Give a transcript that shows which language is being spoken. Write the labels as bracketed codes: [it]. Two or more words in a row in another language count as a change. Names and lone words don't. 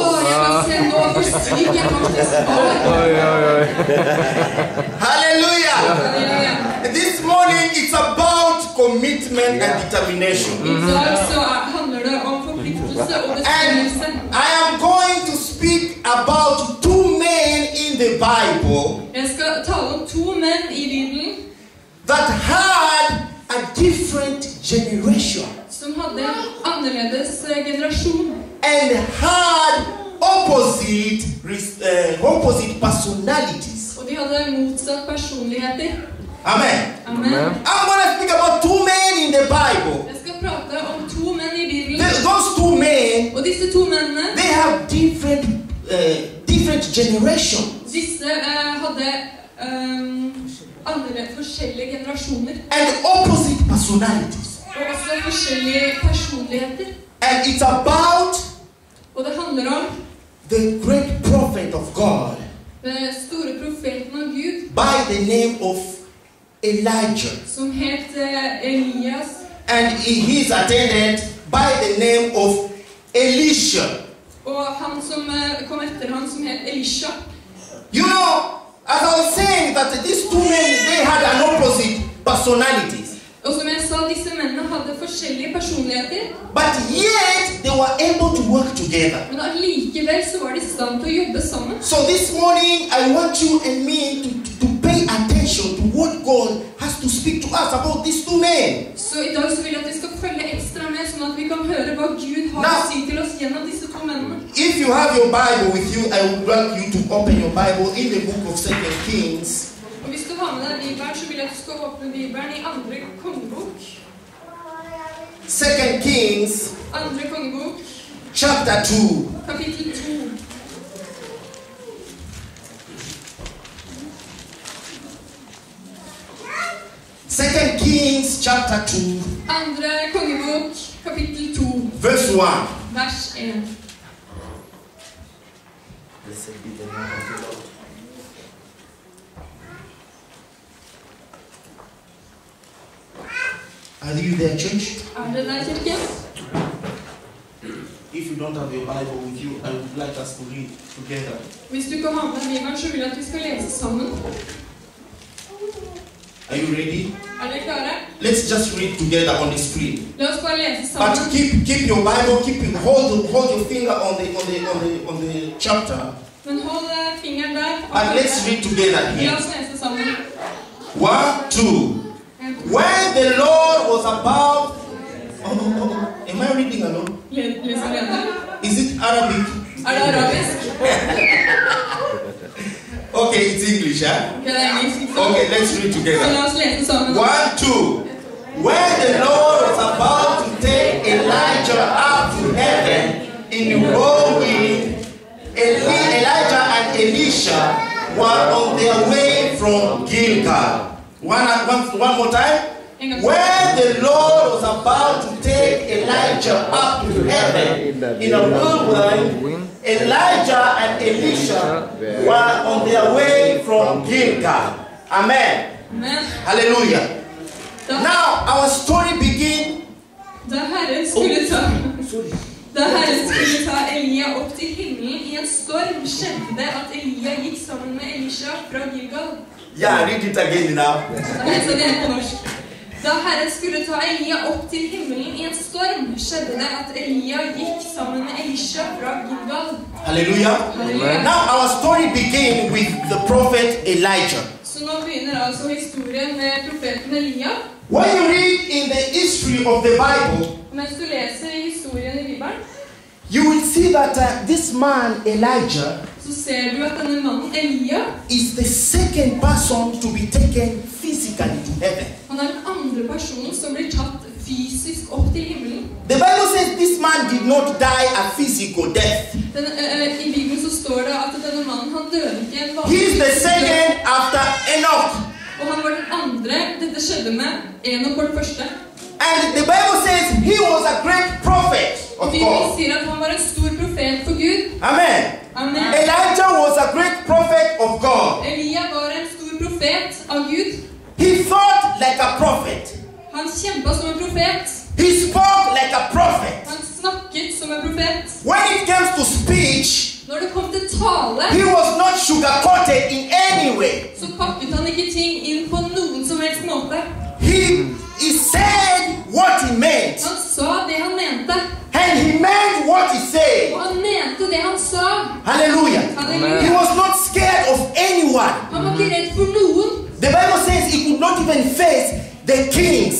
[no] Jeg kan se nå hvor syk jeg faktisk var. [en] Hallelujah. This morning it's about commitment and determination. [no] I dag så handler det om forpliktelse og bestemmelse. [en] I am going to speak about two men in the Bible [no] Jeg skal tale om to menn i Bibelen [en] that had a different generation [no] som hadde en annerledes generasjon [en] and had opposite personalities. [no] og de hadde motsatt personligheter. [en] Amen. [no] Amen. [en] I'm going to speak about two men in the Bible. [no] Jeg skal prate om to menn i Bibelen, [en] Those two men, [no] og disse to mennene, [en] they have different generations [no] disse hadde andre forskjellige generasjoner, [en] and opposite personalities. [no] og også forskjellige personligheter. [en] And it's about [no] Og det handler om [en] the great prophet of God [no] den store profeten av Gud, [en] by the name of Elijah, [no] som het Elias, [en] and his attendant by the name of Elisha. [no] og han som kom etter han som het Elisha. [en] You know, as I was saying that these two men, they had an opposite personalities. [no] Og som jeg sa, disse mennene hadde forskjellige personligheter. [en] But yet they were able to work together. [no] Men allikevel så var de i stand til å jobbe sammen. [en] So this morning I want you and me to pay attention to what God has to speak to us about these two men. [no] Så i dag så vil jeg at vi skal følge ekstra med, sånn at vi kan høre hva Gud har å si til oss gjennom disse to mennene. [en] If you have your Bible with you, I would like you to open your Bible in the book of 2 Kings. [no] Og hvis du har med deg Bibelen, så vil jeg at du skal åpne Bibelen i andre kongebok. [en] 2 Kings, [no] Andre kongebok, [en] chapter 2. [no] kapittel 2. [en] Second Kings chapter 2, [no] Andre kongebok, kapittel 2, [en] verse 1. [no] vers 1. [en] Blessed be the name of the Lord. Are you there, church? [no] Det der, kirken? [en] If you don't have your Bible with you, I would like us to read together. [no] Hvis du ikke har med deg Bibelen, så vil jeg at vi skal lese sammen. [en] Are you ready? [no] Dere klare? [en] Let's just read together on the screen. [no] La oss bare lese [en] But [no] sammen. [en] keep your Bible, hold your finger on the chapter. [no] Men hold fingeren der. [en] And let's read together [no] La [en] here. [no] oss lese sammen. [en] 1, 2. When the Lord was about... Am I reading alone? [no] Leser dere? [en] Is it Arabic? [no] Det arabisk? [en] Okay, it's English, huh? [no] Det engelsk. [en] Okay, let's read [no] Så [en] together. [no] la oss lese sammen. [en] 1, 2. When the Lord was about to take Elijah up to heaven in the whirlwind, Elijah and Elisha were on their way from Gilgal. One more time. When the Lord was about to take Elijah up to heaven in a whirlwind, Elijah and Elisha were on their way from Gilgal. Amen. [no] Men [en] Hallelujah. Now our story begins. [no] da Herren skulle ta Elia opp til himmelen i en storm, skjedde det at Elia gikk sammen med Elisha fra Gilgal. [en] Yeah, read it again now. [no] Da leser vi det på norsk. Da Herren skulle ta Elia opp til himmelen i en storm, skjedde det at Elia gikk sammen med Elisha fra Gilgal. [en] Hallelujah. [no] Halleluja. [en] Now our story begins with the prophet Elijah. [no] Så nå begynner altså historien med profeten Elia. [en] When you read in the history of the Bible, [no] Mens du leser historien i Bibelen, [en] you will see that this man Elijah [no] så ser du at denne mannen Elia, [en] is the second person to be taken physically to heaven. [no] han er den andre personen som blir tatt fysisk opp til himmelen. [en] The Bible says this man did not die a physical death. [no] I Bibelen så står det at denne mannen, han døde ikke en [en] He [no] vanlig [en] is the second after Enoch. [no] og han var den andre. Dette skjedde med Enoch var den første. [en] And the Bible says he was a great prophet [no] Og [en] of [no] Bibelen [en] God. [no] sier at han var en stor profet for Gud. [en] Amen. [no] Amen. [en] Elijah was a great prophet of God. [no] Elia var en stor profet av Gud. [en] He thought like a prophet. [no] Han kjempet som en profet. [en] He spoke like a prophet. [no] Han snakket som en profet. [en] When it comes to speech, [no] Når det kom til tale, [en] he was not sugar-coated in any way. [no] så pakket han ikke ting inn på noen som helst måte. [en] He said what he meant. [no] Han sa det han mente. [en] And he meant what he said. [no] Og han mente det han sa. [en] Hallelujah. [no] Halleluja. [en] He was not scared of anyone. [no] Han var ikke redd for noen. [en] The Bible says he could not even face the kings.